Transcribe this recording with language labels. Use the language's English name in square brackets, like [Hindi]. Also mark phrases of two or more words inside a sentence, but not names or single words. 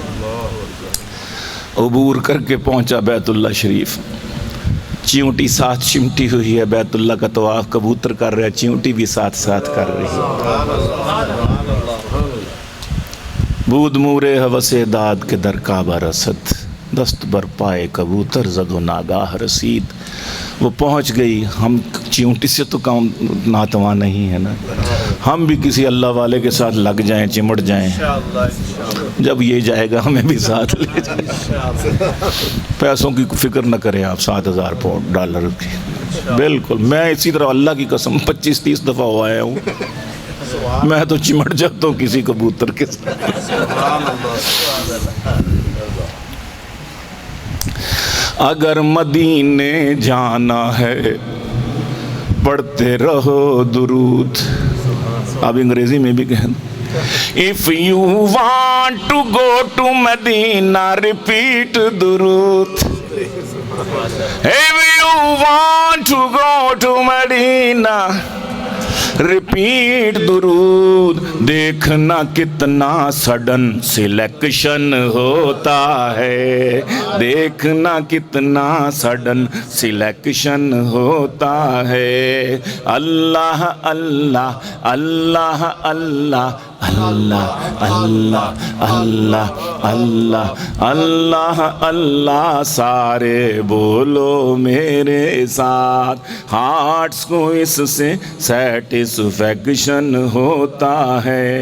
[Urdu] عبور کر کے پہنچا بیت اللہ شریف، چیونٹی ساتھ چمٹی ہوئی ہے، بیت اللہ کا طواف کبوتر کر رہا ہے، چیونٹی بھی ساتھ ساتھ کر رہی ہے۔ [Persian] بود مورے ہوس داد کے در کعبہ رسد، دست بر پائے کبوتر زد و ناگاہ رسید۔ [Urdu] وہ پہنچ گئی، ہم چیونٹی سے تو کام ناتواں نہیں ہے نا، ہم بھی کسی اللہ والے کے ساتھ لگ جائیں، چمٹ جائیں، جب یہ جائے گا ہمیں بھی ساتھ لے جائے۔ پیسوں کی فکر نہ کریں آپ، 7,000 [English] pound dollar [Urdu] کی، بالکل۔ میں اسی طرح اللہ کی قسم 25-30 دفعہ ہو آیا ہوں، میں تو چمٹ جاتا ہوں کسی کبوتر کے ساتھ۔ اگر مدینے جانا ہے پڑھتے رہو درود، اب انگریزی میں بھی کہیں، [English] if you want to go to Medina repeat درود، if you want to go to Medina repeat [Urdu] درود، دیکھنا کتنا [English] sudden selection [Urdu] ہوتا ہے، دیکھنا کتنا [English] sudden selection [Urdu] ہوتا ہے۔ اللہ اللہ اللہ اللہ اللہ اللہ اللہ اللہ اللہ اللہ، سارے بولو میرے ساتھ، ہارٹس کو اس سے سیٹسفیکشن ہوتا ہے۔